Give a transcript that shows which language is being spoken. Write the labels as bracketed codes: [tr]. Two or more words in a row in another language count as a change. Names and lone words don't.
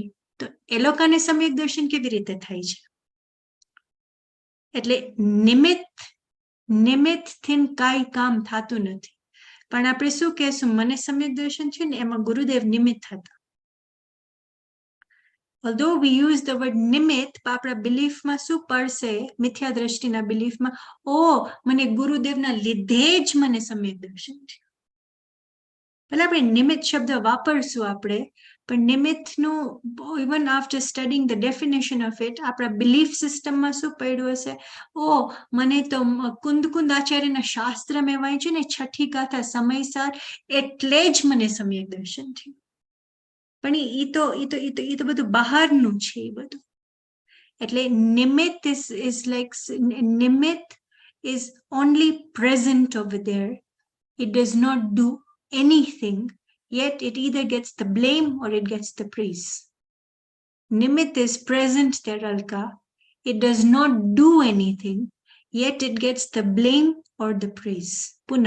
[gu] તો એ લોકોને સમ્યક દર્શન કેવી રીતે થાય છે? એટલે નિમિત્તથી કાંઈ કામ થતું નથી. પણ આપણે શું કહેશું, મને સમ્યક દર્શન છે ને, એમાં ગુરુદેવ નિમિત્ત હતા. [en] Although we use the word [gu] નિમિત્ત, આપણા બિલીફમાં શું પડશે, મિથ્યા દ્રષ્ટિના બિલીફમાં, મને ગુરુદેવના લીધે જ મને સમ્યક દર્શન છે. ભલે આપણે નિમિત્ત શબ્દ વાપરશું આપણે, પણ નિમિત્તનું [en] even after studying the definition of it, [gu] આપણા બિલીફ સિસ્ટમમાં શું પડ્યું હશે, મને તો કુંદ આચાર્યના શાસ્ત્ર મેં વાંચ્યું ને, છઠ્ઠી ગાથા સમયસર, એટલે જ મને સમ્યક દર્શન થયું. પણ એ તો બધું બહારનું છે. એ બધું એટલે નિમિત્ત [en] is only present over there. It does not do anything, yet it either gets the blame or it gets the praise. Nimitt is present there, Alka. It does not do anything, yet it gets the blame or the praise.